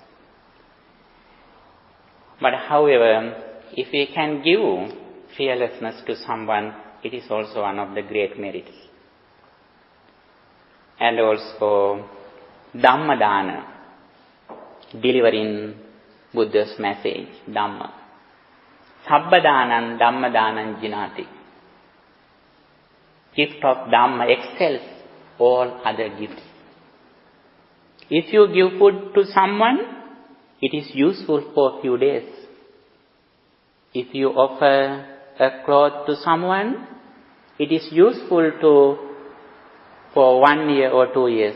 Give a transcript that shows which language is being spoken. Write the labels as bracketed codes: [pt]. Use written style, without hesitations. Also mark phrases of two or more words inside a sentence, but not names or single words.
[en] But however, if we can give fearlessness to someone, it is also one of the great merits. And also, [pi] Dhamma dana, [en] delivering Buddha's message, Dhamma. [pi] Sabba danan, Dhamma danan jinati. [en] Gift of Dhamma excels all other gifts. If you give food to someone, it is useful for a few days. If you offer a cloth to someone, It is useful for 1 year or 2 years.